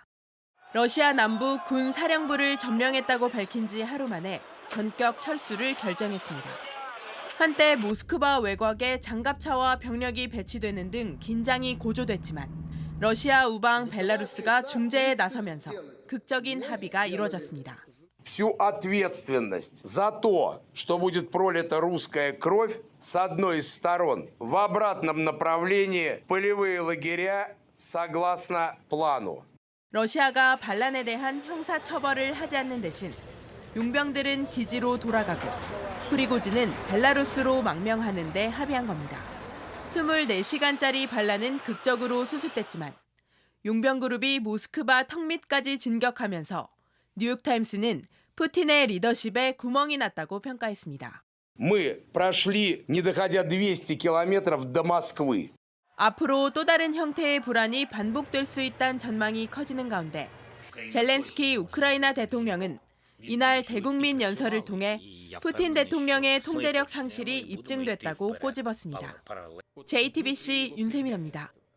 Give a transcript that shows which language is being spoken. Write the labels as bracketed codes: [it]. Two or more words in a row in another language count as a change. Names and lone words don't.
[ko] 러시아 남부 군 사령부를 점령했다고 밝힌 지 하루 만에 전격 철수를 결정했습니다. 한때 모스크바 외곽에 장갑차와 병력이 배치되는 등 긴장이 고조됐지만 러시아 우방 벨라루스가 중재에 나서면서 극적인 합의가 이루어졌습니다. [ru] Всю ответственность за то, что будет пролита русская кровь с одной из сторон в обратном направлении полевые лагеря согласно плану. [ko] 러시아가 반란에 대한 형사 처벌을 하지 않는 대신 용병들은 기지로 돌아가고 프리고진은 벨라루스로 망명하는 데 합의한 겁니다. 24시간짜리 반란은 극적으로 수습됐지만 용병그룹이 모스크바 턱 밑까지 진격하면서 뉴욕타임스는 푸틴의 리더십에 구멍이 났다고 평가했습니다. [ru] Мы прошли, не доходя 200 километров до Москвы. [ko] 앞으로 또 다른 형태의 불안이 반복될 수 있다는 전망이 커지는 가운데 젤렌스키 우크라이나 대통령은 이날 대국민 연설을 통해 푸틴 대통령의 통제력 상실이 입증됐다고 꼬집었습니다. JTBC 윤세민입니다.